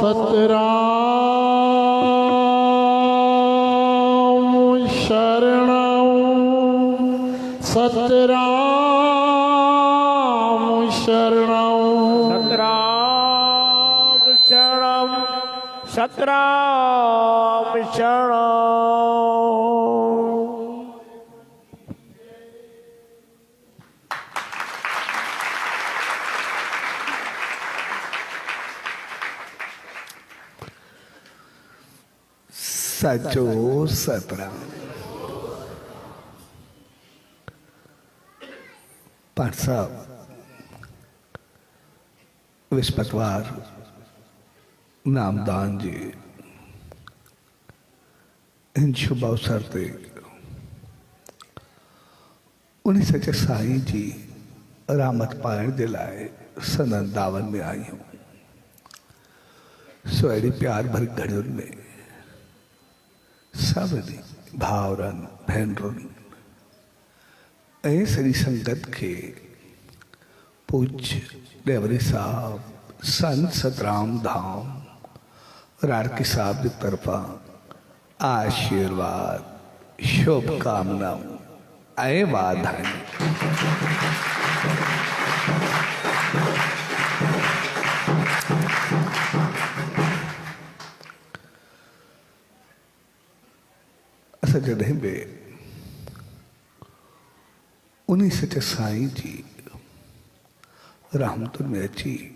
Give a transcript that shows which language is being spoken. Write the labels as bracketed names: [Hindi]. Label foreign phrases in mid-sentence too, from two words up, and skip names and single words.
[Sindhi] सतराम शरणं सतराम शरणं सतराम शरणं सतराम शरणं साचो सतराम। पाठ साहब विस्पतवार नामदान जी इन शुभ अवसर ते उन्हीं सचे साईं जी रामत पाइण जे लाइ सनन दावन में आई हूँ। सोड़ी प्यार भरी घड़ियुनि में सभिनी भाउरनि भेनरुनि ऐं सॼी संगत खे पूज्य डेवरी साहब संत सतराम धाम राड़की साहब की तरफा आशीर्वाद शुभकामनाओं ऐं वाधायूं। असां जॾहिं बि उन्हीं सचे साईं जी रहमतुनि में अची